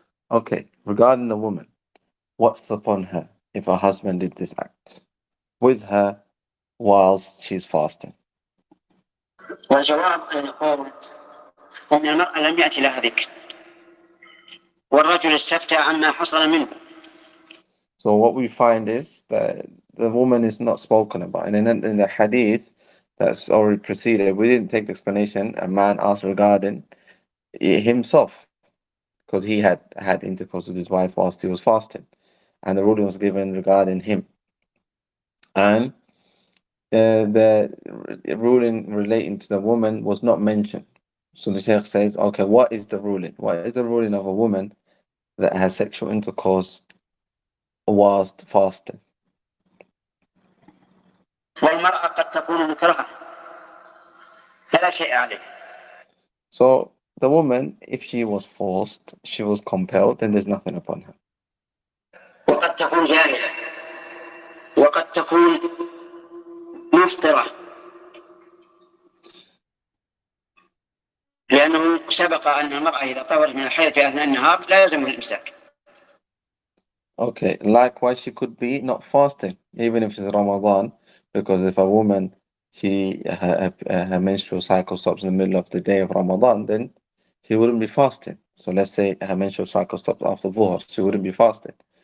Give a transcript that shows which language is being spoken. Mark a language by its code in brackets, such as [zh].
[en] Okay, regarding the woman, what's upon her if her husband did this act with her whilst she's fasting? [ar] والجواب أن نقول أن المرأة لم يأتي لها ذكر، والرجل استفتى عما حصل منه. [en] So what we find is that the woman is not spoken about. And in the hadith that's already preceded, we didn't take the explanation. A man asked regarding himself because he had had intercourse with his wife whilst he was fasting. And the ruling was given regarding him. And the ruling relating to the woman was not mentioned. So the Sheikh says, okay, what is the ruling? What is the ruling of a woman that has sexual intercourse whilst fasting? [ar] والمرأة قد تكون مكرهة فلا شيء عليه. [en] So the woman, if she was forced, she was compelled, then there's nothing upon her. [ar] وقد تكون جاهلة وقد تكون مفطرة، لأنه سبق أن المرأة إذا طهرت من الحيض في أثناء النهار لا يلزمها الإمساك. [en] Okay, likewise, she could be not fasting, even if it's Ramadan, because if a woman, her menstrual cycle stops in the middle of the day of Ramadan, then she wouldn't be fasting. So let's say her menstrual cycle stops after Dhuhr, she wouldn't be fasting.